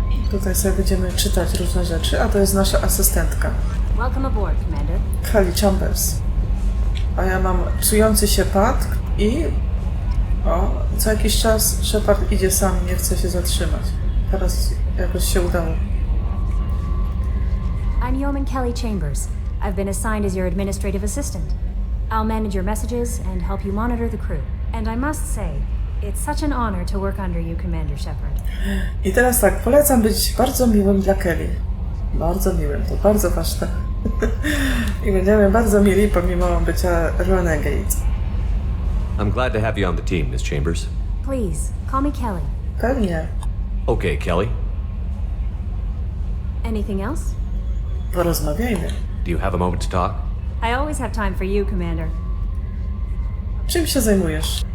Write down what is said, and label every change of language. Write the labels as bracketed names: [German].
[Polish] Tutaj sobie będziemy czytać różne rzeczy, a to jest nasza asystentka. [English] Welcome aboard, Commander. Kali Chambers. [Polish] A ja mam psujący się pad i co jakiś czas Shepard idzie sam, nie chce się zatrzymać. Teraz jakoś się udało. [English] I'm Yeoman Kelly Chambers. I've been assigned as your administrative assistant. I'll manage your messages and help you monitor the crew. And I must say, it's such an honor to work under you, Commander Shepard. [Polish] I teraz tak, polecam być bardzo miłym dla Kelly. Bardzo miłym, to bardzo ważne. I będziemy bardzo mili pomimo bycia Renegade. [English] I'm glad to have you on the team, Miss Chambers. Please, call me Kelly. [Polish] Pewnie. [English] Okay, Kelly. Anything else? [Polish] Porozmawiajmy. [English] Do you have a moment to talk? I always have time for you, Commander. [Polish] Czym się zajmujesz?